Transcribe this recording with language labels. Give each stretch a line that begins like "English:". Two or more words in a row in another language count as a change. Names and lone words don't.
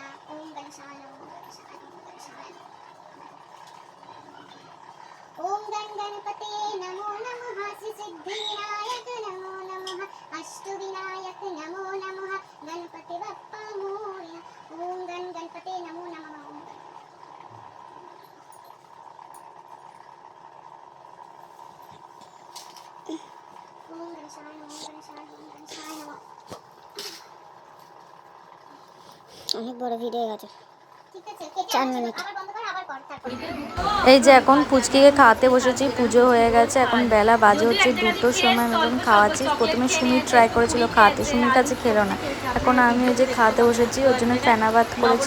Sanskrit: ओम गणेशाय ओम गणपते नमो नमः, सिद्धिविनायक नमो नमः, अष्टविनायक नमो नमः,
Marathi: गणपति बप्पा मोरया।
Sanskrit: ओम गणपते नमो नमः। ओम गणेशाय नमः।
Bangla: অনেক বড় ভিডিও হয়ে গেছে, ঠিক আছে 4 মিনিট আবার বন্ধ কর, আবার কর তারপর। এই যে এখন পুচকিকে খাওয়াতে বসেছি, পুজো হয়ে গেছে, এখন বেলা বাজে হচ্ছে 2টোর সময় মতন খাওয়াচ্ছি। প্রথমে সুমি ট্রাই করেছিল খাওয়াতে, সুমির কাছে খেলো না। এখন আমি ওই যে খাওয়াতে বসেছি, ওর জন্য ফেনা ভাত করেছি।